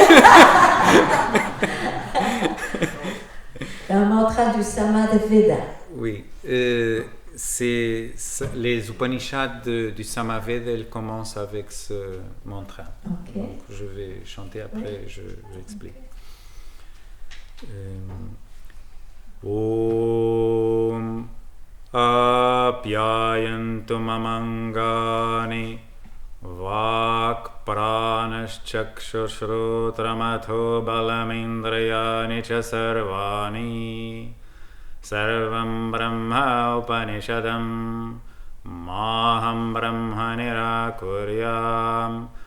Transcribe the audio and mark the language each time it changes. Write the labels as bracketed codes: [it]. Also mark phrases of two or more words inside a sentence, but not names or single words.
[fr] Un mantra du Samaveda. Oui. Les Upanishads du Samaveda, elles commencent avec ce mantra. Okay. Donc je vais chanter après, j'explique. [sa] Om apyayantu mamangani vak pranashchakshushrotramatoh balamindrayani cha sarvani sarvam brahma upanishadam maham brahma nirakuryam